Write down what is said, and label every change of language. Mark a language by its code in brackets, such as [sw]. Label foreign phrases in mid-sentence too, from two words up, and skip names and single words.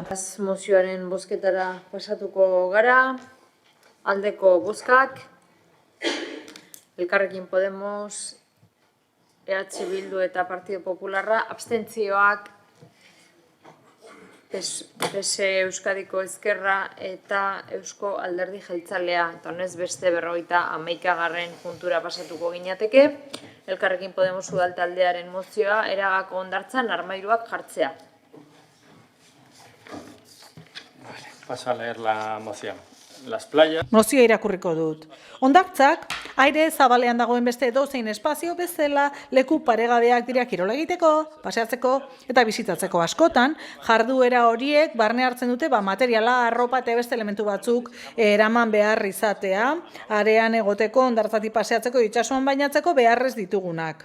[eu] Mozioaren bozketara pasatuko gara, aldeko bozkak, Elkarrekin Podemos, EH Bildu eta Partido Popularra, abstentzioak, PSE Euskadiko Ezkerra eta Eusko Alderdi Jeltzalea, eta honez beste 51. puntura pasatuko ginateke, Elkarrekin Podemos udaltaldearen mozioa eragako hondartzan armairuak jartzea. [es] Paso a leer la moción. Las playas. [eu] Mozioa irakurriko dut. Hondartzak, aire zabalean dagoen beste edozein espazio bezala leku paregabeak dira kirola egiteko, paseatzeko eta bizitatzeko askotan, jarduera horiek barne hartzen dute materiala, arropa eta beste elementu batzuk eraman behar izatea, arean egoteko, hondartzatik paseatzeko, itsasoan bainatzeko beharrez ditugunak.